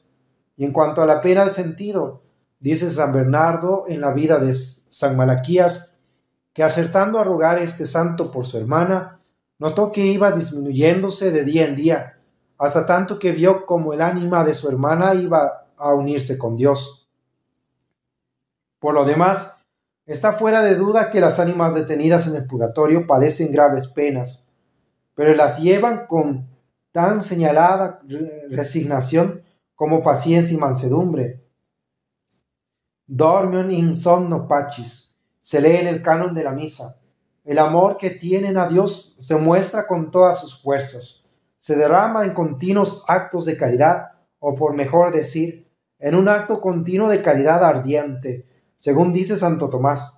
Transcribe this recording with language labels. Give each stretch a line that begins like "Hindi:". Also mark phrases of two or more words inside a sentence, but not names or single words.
Spanish: Y en cuanto a la pena de sentido, dice San Bernardo en la vida de San Malaquías, que acertando a rogar este santo por su hermana, notó que iba disminuyéndose de día en día, hasta tanto que vio como el ánima de su hermana iba a unirse con Dios. Por lo demás, está fuera de duda que las ánimas detenidas en el purgatorio padecen graves penas, pero las llevan con tan señalada resignación como paciencia y mansedumbre.
Latin: Dormion in somno pacis,
Spanish: se lee en el canon de la misa. El amor que tienen a Dios se muestra con todas sus fuerzas, se derrama en continuos actos de caridad, o por mejor decir, en un acto continuo de caridad ardiente, según dice Santo Tomás.